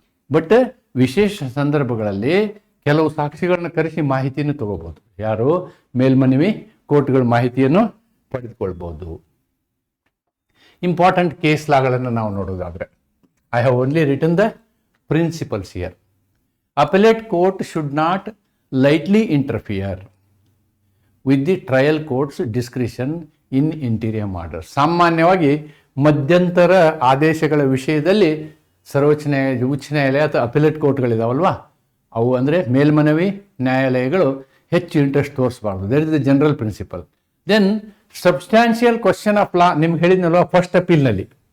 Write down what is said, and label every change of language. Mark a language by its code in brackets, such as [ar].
[kn] But ವಿಶೇಷ ಸಂದರ್ಭಗಳಲ್ಲಿ ಕೆಲವು ಸಾಕ್ಷಿಗಳನ್ನ ಕರೆಸಿ ಮಾಹಿತಿಯನ್ನು ತಗೋಬೋದು. ಯಾರು, ಮೇಲ್ಮನವಿ ಕೋರ್ಟ್ಗಳ ಮಾಹಿತಿಯನ್ನು ಪಡೆದುಕೊಳ್ಬೋದು. ಇಂಪಾರ್ಟೆಂಟ್ ಕೇಸ್ ಲಾಗಳನ್ನು ನಾವು ನೋಡೋದಾದರೆ, [en] I have only written the principles here. Appellate court should not lightly interfere with the trial court's discretion in interim orders. [kn] ಸಾಮಾನ್ಯವಾಗಿ ಮಧ್ಯಂತರ ಆದೇಶಗಳ ವಿಷಯದಲ್ಲಿ ಸರ್ವೋಚ್ಚ ನ್ಯಾಯಾಲಯ, ಉಚ್ಚ ನ್ಯಾಯಾಲಯ ಅಥವಾ ಅಪೆಲೇಟ್ ಕೋರ್ಟ್ಗಳಿದಾವಲ್ವಾ, ಅವು ಅಂದರೆ ಮೇಲ್ಮನವಿ ನ್ಯಾಯಾಲಯಗಳು ಹೆಚ್ಚು interest ತೋರಿಸಬಾರ್ದು. [en] That is the general principle. Then substantial question of law, [kn] ನಿಮ್ಗೆ ಹೇಳಿದ್ನಲ್ವ ಫಸ್ಟ್ ಅಪೀಲ್ನಲ್ಲಿ